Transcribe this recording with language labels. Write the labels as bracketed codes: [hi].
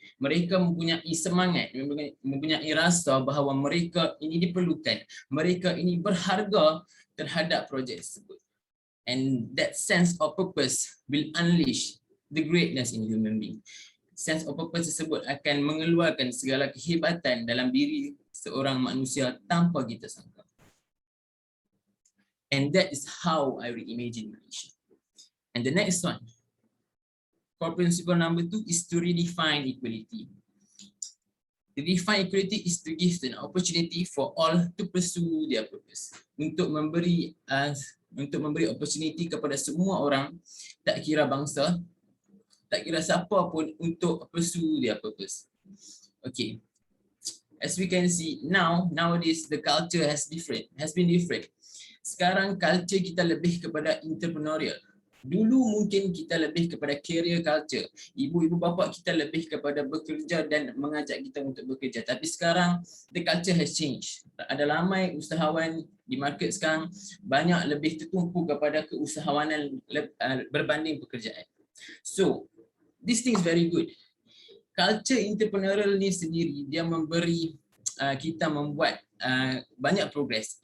[ms] Mereka mempunyai semangat, mempunyai rasa bahawa mereka ini diperlukan, mereka ini berharga terhadap projek tersebut. [en] And that sense of purpose will unleash the greatness in human being. Sense of purpose [ms] tersebut akan mengeluarkan segala kehebatan dalam diri seorang manusia tanpa kita sangka. [en] And that is how I reimagine Malaysia. And the next one, core principle number 2 is to redefine equality. To redefine equality is to give an opportunity for all to pursue their purpose. [ms] Untuk memberi opportunity kepada semua orang, tak kira bangsa, tak kira siapa pun untuk [en] pursue their purpose. Okay, as we can see nowadays the culture has been different. [ms] Sekarang culture kita lebih kepada entrepreneurial. Dulu mungkin kita lebih kepada career culture. Ibu-ibu bapa kita lebih kepada bekerja dan mengajak kita untuk bekerja. Tapi sekarang [en] the culture has changed. [ms] Ada ramai usahawan di market sekarang banyak lebih tertumpu kepada keusahawanan berbanding pekerjaan. [en] So this thing is very good. [ms] Culture entrepreneurial ni sendiri dia memberi kita membuat banyak progress.